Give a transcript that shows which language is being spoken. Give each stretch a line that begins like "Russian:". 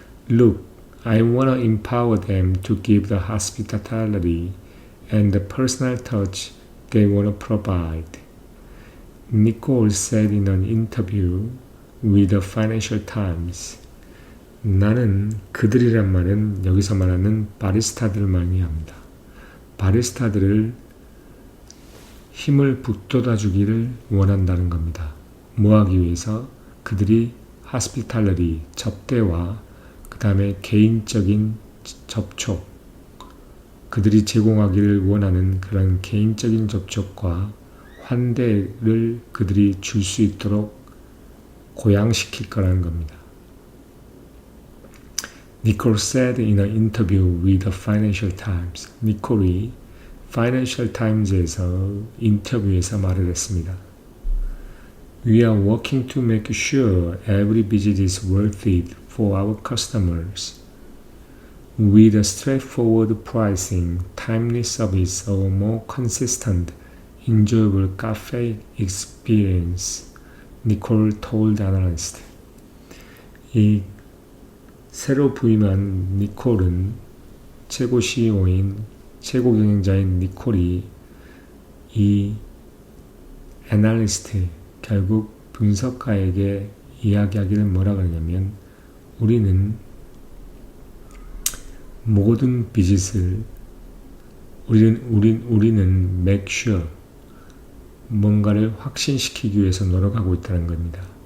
English: Look, I want to empower them to give the hospitality and the personal touch they want to provide. Nicole said in an interview with the Financial Times.
Korean: 나는 그들이란 말은 여기서 말하는 바리스타들을 말합니다. 바리스타들을 힘을 북돋아 주기를 원한다는 겁니다. 뭐 하기 위해서? 그들이 hospitality, 접대와 그 다음에 개인적인 접촉, 그들이 제공하기를 원하는 그런 개인적인 접촉과 환대를 그들이 줄 수 있도록 고양시킬 거라는 겁니다.
English: Nicole said in an interview with the Financial Times. 니콜이
Korean: 파이낸셜 타임즈에서 인터뷰에서 말을 했습니다.
English: We are working to make sure every visit is worth it for our customers. With a straightforward pricing, timely service, or more consistent, enjoyable cafe experience, Nicole told analysts.
Korean: 이 새로 부임한 니콜은 최고 CEO인 최고 경영자인 니콜이 이 애널리스트 결국 분석가에게 이야기하기를 뭐라 그러냐면 우리는 모든 비짓을 우리는 make sure 뭔가를 확신시키기 위해서 노력하고 있다는 겁니다.